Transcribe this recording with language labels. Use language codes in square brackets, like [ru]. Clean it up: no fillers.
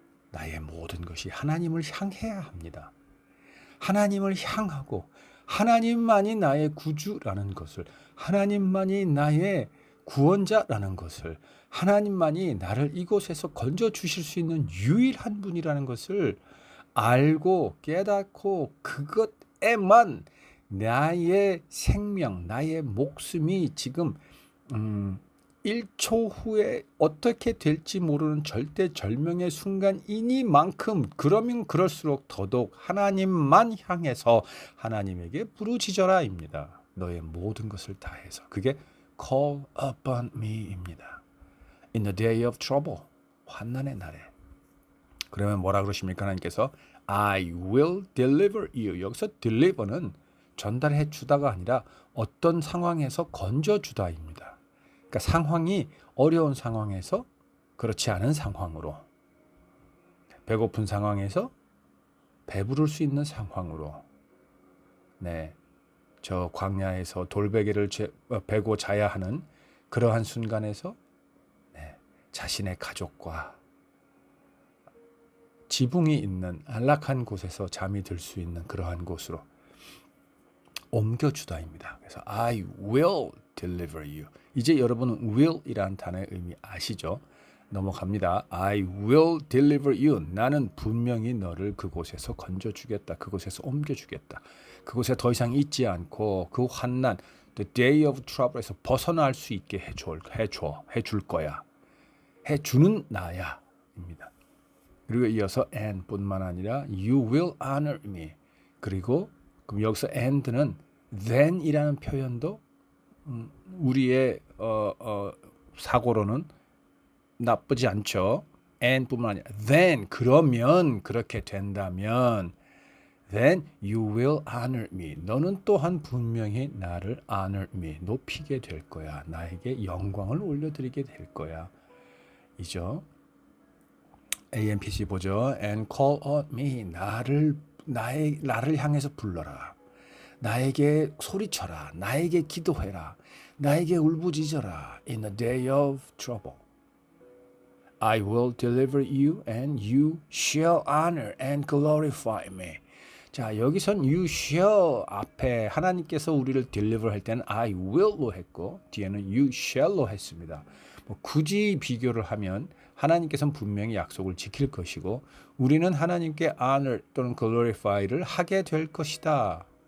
[ko] 나의 모든 것이 하나님을 향해야 합니다. 하나님을 향하고 하나님만이 나의 구주라는 것을, 하나님만이 나의 구원자라는 것을, 하나님만이 나를 이곳에서 건져주실 수 있는 유일한 분이라는 것을 알고 깨닫고 그것에만 나의 생명, 나의 목숨이 지금 1초 후에 어떻게 될지 모르는 절대절명의 순간이니만큼, 그러면 그럴수록 더더욱 하나님만 향해서 하나님에게 부르짖어라입니다. 너의 모든 것을 다해서. 그게 [en] call upon me입니다. In the day of trouble, [ko] 환난의 날에. 그러면 뭐라 그러십니까? 하나님께서 [en] I will deliver you. [ko] 여기서 deliver는 전달해 주다가 아니라 어떤 상황에서 건져 주다입니다. 그러니까 상황이 어려운 상황에서 그렇지 않은 상황으로, 배고픈 상황에서 배부를 수 있는 상황으로, 저 광야에서 돌베개를 베고 자야 하는 그러한 순간에서 자신의 가족과 지붕이 있는 안락한 곳에서 잠이 들 수 있는 그러한 곳으로 옮겨주다입니다. 그래서 [en] I will deliver you. [ko] 이제 여러분은 will이라는 단어의 의미 아시죠? 넘어갑니다. [en] I will deliver you. [ko] 나는 분명히 너를 그곳에서 건져주겠다. 그곳에서 옮겨주겠다. 그곳에 더 이상 있지 않고 그 환난, [en] the day of trouble [ko] 에서 벗어날 수 있게 해줄 거야. 해주는 나야. 입니다. 그리고 이어서 [en] and [ko] 뿐만 아니라 [en] you will honor me. [ko] 그리고 그럼 여기서 and는 then이라는 표현도 우리의 사고로는 나쁘지 않죠. [en] and [ko] 뿐만 아니라 [en] then, [ko] 그러면, 그렇게 된다면 [en] then you will honor me. [ko] 너는 또한 분명히 나를 [en] honor me, [ko] 높이게 될 거야. 나에게 영광을 올려드리게 될 거야. 이죠. [en] AMPC [ko] 보죠. [en] And call on me. [ko] 나를 향해서 불러라. 나에게 소리쳐라. 나에게 기도해라. 나에게 울부짖어라. [en] In the day of trouble. I will deliver you and you shall honor and glorify me. [ko] 자, 여기선 [en] you shall [ko] 앞에 하나님께서 우리를 deliver 할 때는 [en] I will [ko] 로 했고 뒤에는 you shall로 했습니다. 굳이 비교를 하면 하나님께서는 분명히 약속을 지킬 것이고 우리는 하나님께 honor 또는 glorify를 하게 될 것이다.